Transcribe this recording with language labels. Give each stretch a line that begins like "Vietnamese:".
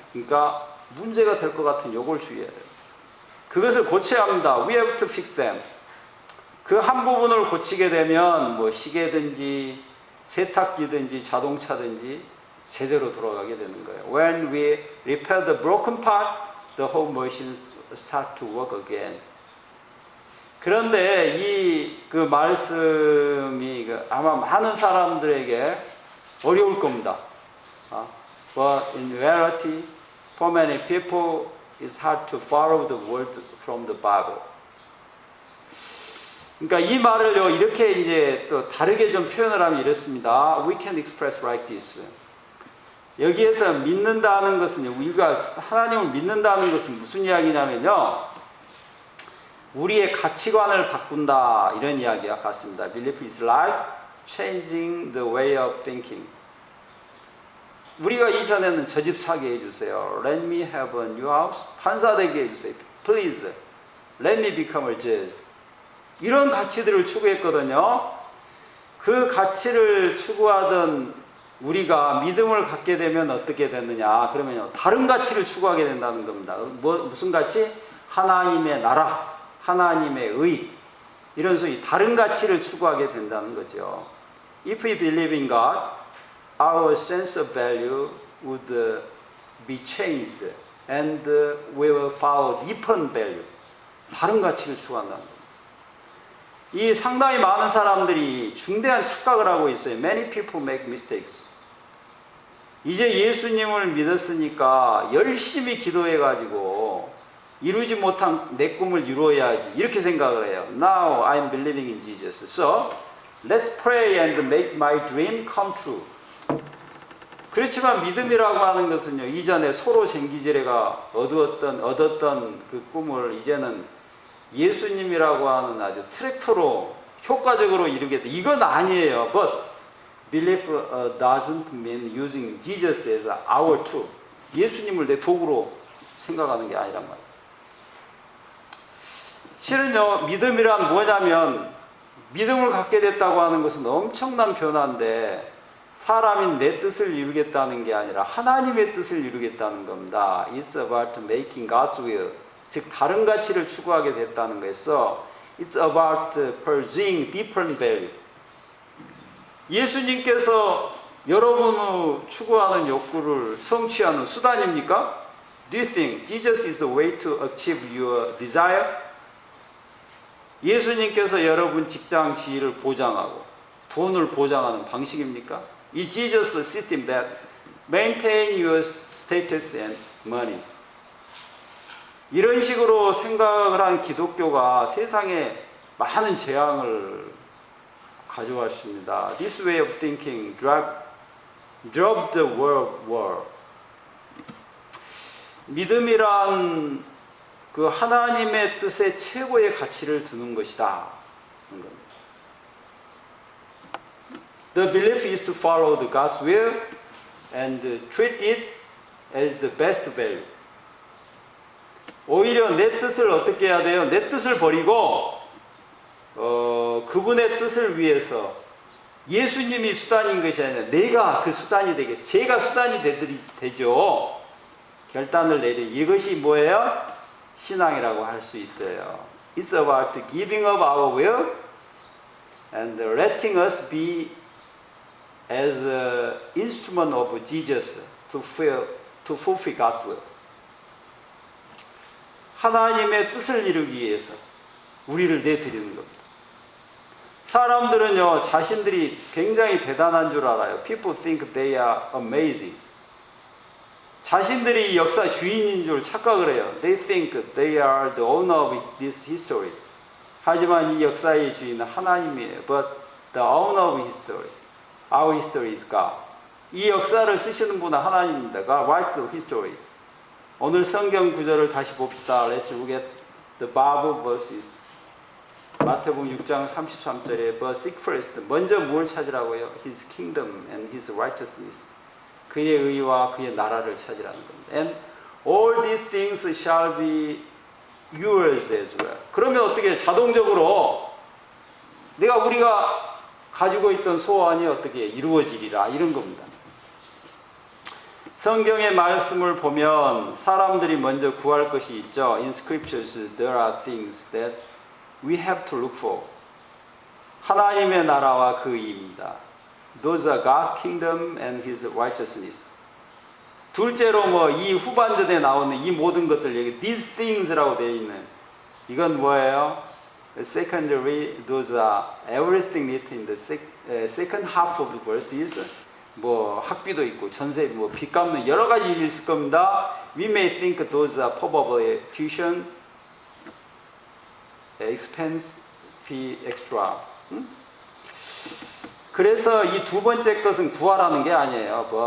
Korean: 그러니까 문제가 될 것 같은 요걸 주의해야 돼요. 그것을 고쳐야 합니다.
English: We have to fix them.
Korean: 그 한 부분을 고치게 되면 뭐 시계든지 세탁기든지 자동차든지 제대로 돌아가게 되는 거예요.
English: When we repair the broken part, the whole machine start to work again.
Korean: 그런데 이 그 말씀이 아마 많은 사람들에게 어려울 겁니다.
English: But in reality, for many people, it's hard to follow the word from the Bible.
Korean: 그러니까 이 말을요 이렇게 이제 또 다르게 좀 표현을 하면 이렇습니다.
English: We can express like this.
Korean: 여기에서 믿는다는 것은 우리가 하나님을 믿는다는 것은 무슨 이야기냐면요. 우리의 가치관을 바꾼다 이런 이야기와 같습니다.
English: Belief is like changing the way of thinking.
Korean: 우리가 이전에는 저 집 사게 해주세요.
English: Let me have a new house.
Korean: 판사 되게 해주세요.
English: Please. Let me become a judge.
Korean: 이런 가치들을 추구했거든요. 그 가치를 추구하던 우리가 믿음을 갖게 되면 어떻게 되느냐? 그러면요, 다른 가치를 추구하게 된다는 겁니다. 무슨 가치? 하나님의 나라, 하나님의 의, 이런 소위 다른 가치를 추구하게 된다는 거죠.
English: If we believe in God, our sense of value would be changed, and we will follow different value.
Korean: 다른 가치를 추구한다는 겁니다. 이 상당히 많은 사람들이 중대한 착각을 하고 있어요.
English: Many people make mistakes.
Korean: 이제 예수님을 믿었으니까 열심히 기도해가지고 이루지 못한 내 꿈을 이루어야지 이렇게 생각을 해요.
English: Now I'm believing in Jesus. So let's pray and make my dream come true.
Korean: 그렇지만 믿음이라고 하는 것은요. 이전에 소로 쟁기지레가 얻었던 그 꿈을 이제는 예수님이라고 하는 아주 트랙터로 효과적으로 이루겠다. 이건 아니에요.
English: But belief doesn't mean using Jesus as our tool.
Korean: 예수님을 내 도구로 생각하는 게 아니란 말이에요. 실은요, 믿음이란 뭐냐면 믿음을 갖게 됐다고 하는 것은 엄청난 변화인데 사람인 내 뜻을 이루겠다는 게 아니라 하나님의 뜻을 이루겠다는 겁니다.
English: It's about making God's will.
Korean: 즉 다른 가치를 추구하게 됐다는 거였어.
English: It's about pursuing different value.
Korean: 예수님께서 여러분의 추구하는 욕구를 성취하는 수단입니까?
English: Do you think Jesus is a way to achieve your desire?
Korean: 예수님께서 여러분 직장 지위를 보장하고 돈을 보장하는 방식입니까?
English: 이 Jesus system that maintain your status and money.
Korean: 이런 식으로 생각을 한 기독교가 세상에 많은 재앙을 가져왔습니다.
English: This way of thinking drove the world war.
Korean: 믿음이란 그 하나님의 뜻에 최고의 가치를 두는 것이다.
English: The belief is to follow the God's will and treat it as the best value.
Korean: 오히려 내 뜻을 어떻게 해야 돼요? 내 뜻을 버리고 그분의 뜻을 위해서 예수님이 수단인 것이 아니라 내가 그 수단이 되겠어. 제가 수단이 되죠. 결단을 내려. 이것이 뭐예요? 신앙이라고 할 수 있어요.
English: It's about giving up our will and letting us be as an instrument of Jesus to fulfill God's will.
Korean: 하나님의 뜻을 이루기 위해서 우리를 내드리는 겁니다. 사람들은요, 자신들이 굉장히 대단한 줄 알아요.
English: People think they are amazing.
Korean: 자신들이 이 역사 주인인 줄 착각을 해요.
English: They think they are the owner of this history.
Korean: 하지만 이 역사의 주인은 하나님이에요.
English: But the owner of history, our history is God.
Korean: 이 역사를 쓰시는 분은 하나님입니다.
English: God writes the history.
Korean: 오늘 성경 구절을 다시 봅시다.
English: Let's look at the Bible verses.
Korean: 마태복음 6장 33절에
English: But seek first.
Korean: 먼저 뭘 찾으라고요?
English: His kingdom and His righteousness.
Korean: 그의 의와 그의 나라를 찾으라는 겁니다.
English: And all these things shall be yours as well.
Korean: 그러면 어떻게 자동적으로 우리가 가지고 있던 소원이 어떻게 이루어지리라 이런 겁니다. 성경의 말씀을 보면 사람들이 먼저 구할 것이 있죠.
English: In scriptures there are things that we have to look for.
Korean: 하나님의 나라와 그 의입니다.
English: Those are God's kingdom and His righteousness.
Korean: 둘째로 이 후반전에 나오는 이 모든 것들 여기
English: these things
Korean: 라고 되어 있는 이건 뭐예요?
English: Secondary, those are everything written in the second half of the verses.
Korean: 학비도 있고 전세, 빚 갚는 여러 가지 일이 있을 겁니다.
English: We may think those are probably tuition, expense, fee, extra.
Korean: 그래서 이 두 번째 것은 구하라는 게 아니에요.